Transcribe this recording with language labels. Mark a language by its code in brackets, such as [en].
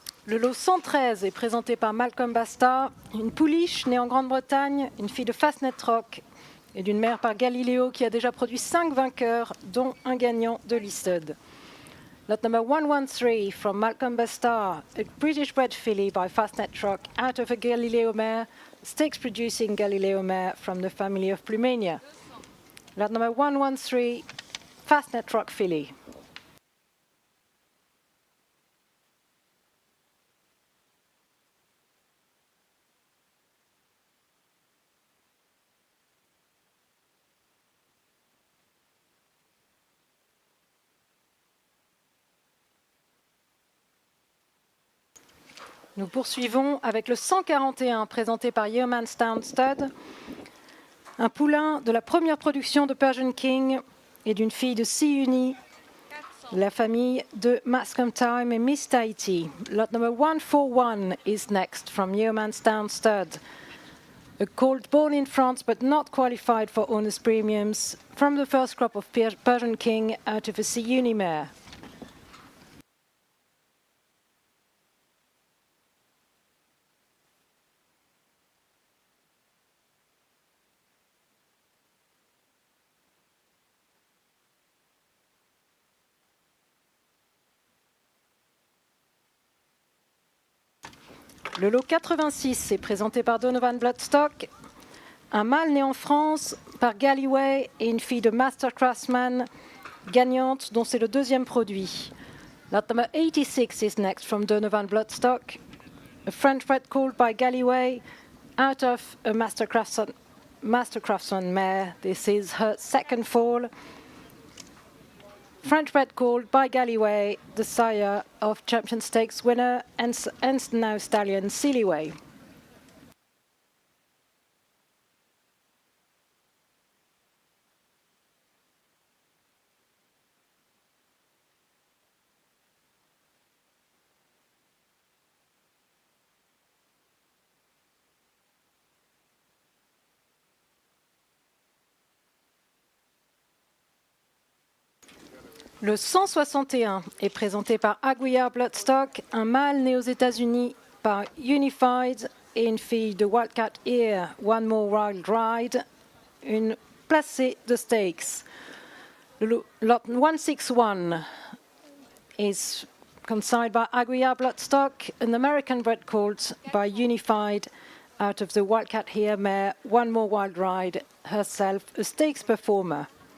[fr] Le lot 113 est présenté par Malcolm Basta, une pouliche née en Grande-Bretagne, une fille de Fastnet Rock et d'une mère par Galileo qui a déjà produit 5 vainqueurs, dont un gagnant de listed. [en] Lot number 113 from Malcolm Basta, a British bred filly by Fastnet Rock out of a Galileo mare, stakes producing Galileo mare from the family of Plumania. Lot number 113, Fastnet Rock filly. [fr] Nous poursuivons avec le 141 présenté par Yeomanstown Stud, un poulain de la première production de Persian King et d'une fille de Siuni, 400, la famille de Mascom Time et Miss Tahiti. [en] Lot number 141 is next from Yeomanstown Stud, a colt born in France but not qualified for owner's premiums from the first crop of Persian King out of a Siuni mare. [fr] Le lot 86 est présenté par Donovan Bloodstock, un mâle né en France par Galloway et une fille de Master Craftsman gagnante dont c'est le deuxième produit. [en] Lot number 86 is next from Donovan Bloodstock, a French bred colt by Galloway out of a Master Craftsman mare. This is her second fall. French bred colt by Galloway, the sire of Champion Stakes winner and now stallion Seelyway. [fr] Le 161 est présenté par Aguiar Bloodstock, un mâle né aux États-Unis par Unified et une fille de Wildcat Ear, One More Wild Ride, une placée de stakes. [en] Lot 161 is consigned by Aguiar Bloodstock, an American bred colt by Unified out of the Wildcat Ear mare, One More Wild Ride, herself a stakes performer.